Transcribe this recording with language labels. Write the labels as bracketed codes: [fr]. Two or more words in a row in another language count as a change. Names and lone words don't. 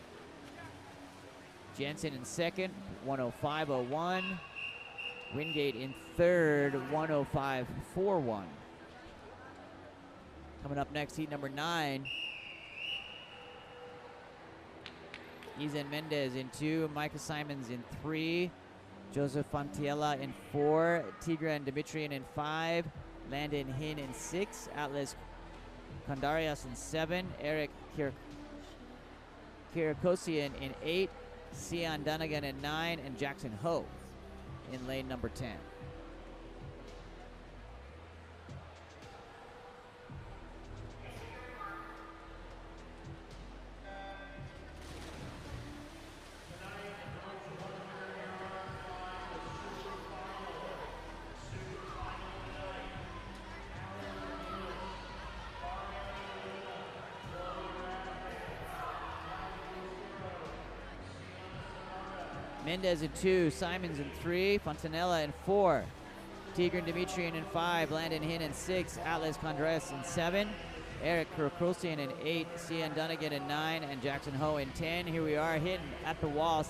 [en] Jensen in second, 105.01. Wingate in third, 105.41. Coming up next, heat number 9. Izan Mendez in 2, Micah Simons in 3, Joseph Fantiella in 4, Tigran Dimitrian in 5, Landon Hin in 6, Atlas Kondarias in 7, Eric Kirakosian in 8, Sion Dunnigan in 9, and Jackson Ho in lane number 10. Mendez in 2, Simons in 3, Fontanella in 4, Tigran Dimitrian in 5, Landon Hin in 6, Atlas Condres in 7, Eric Kurokosian in 8, Cian Dunnigan in 9, and Jackson Ho in 10. Here we are hitting at the wall.